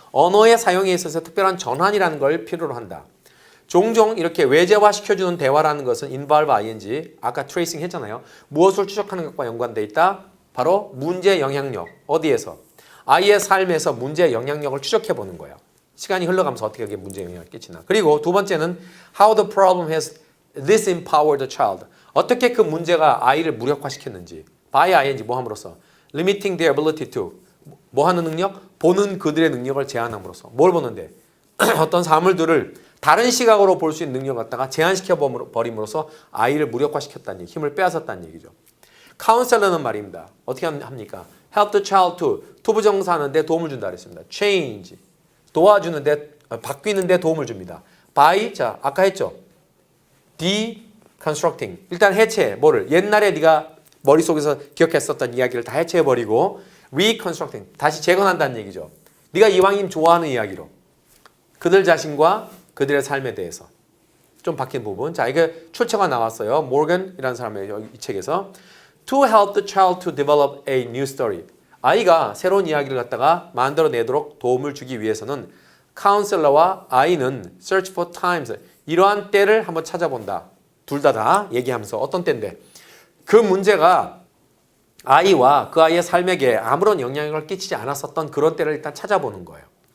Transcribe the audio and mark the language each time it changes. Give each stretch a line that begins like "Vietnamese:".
Korean: 언어의 사용에 있어서 특별한 전환이라는 걸 필요로 한다. 종종 이렇게 외제화 시켜주는 대화라는 것은
English: involve ing,
Korean: 아까 트레이싱 했잖아요. 무엇을 추적하는 것과 연관돼 있다? 바로 문제 영향력. 어디에서? 아이의 삶에서 문제 영향력을 추적해보는 거예요. 시간이 흘러가면서 어떻게 그게 문제 영향을 끼치나. 그리고 두 번째는
English: how the problem has disempowered the child.
Korean: 어떻게 그 문제가 아이를 무력화시켰는지.
English: by ing
Korean: 뭐 함으로써?
English: limiting their ability to.
Korean: 뭐 하는 능력? 보는 그들의 능력을 제한함으로써. 뭘 보는데? 어떤 사물들을 다른 시각으로 볼 수 있는 능력을 갖다가 제한시켜 버림으로써 아이를 무력화시켰다는 얘기, 힘을 빼앗았다는 얘기죠. 카운셀러는 말입니다. 어떻게 합니까?
English: help the child to,
Korean: 투부정사하는데 도움을 준다 그랬습니다. change, 도와주는데, 바뀌는데 도움을 줍니다. by, 자, 아까 했죠. deconstructing, 일단 해체, 뭐를? 옛날에 네가 머릿속에서 기억했었던 이야기를 다 해체해버리고 reconstructing, 다시 재건한다는 얘기죠. 네가 이왕이면 좋아하는 이야기로. 그들 자신과 그들의 삶에 대해서 좀 바뀐 부분. 자, 이게 출처가 나왔어요. 모건이라는 사람의 이 책에서
English: to help the child to develop a new story.
Korean: 아이가 새로운 이야기를 갖다가 만들어내도록 도움을 주기 위해서는 카운셀러와 아이는
English: search for times,
Korean: 이러한 때를 한번 찾아본다. 둘 다 얘기하면서 어떤 때인데 그 문제가 아이와 그 아이의 삶에게 아무런 영향을 끼치지 않았었던 그런 때를 일단 찾아보는 거예요.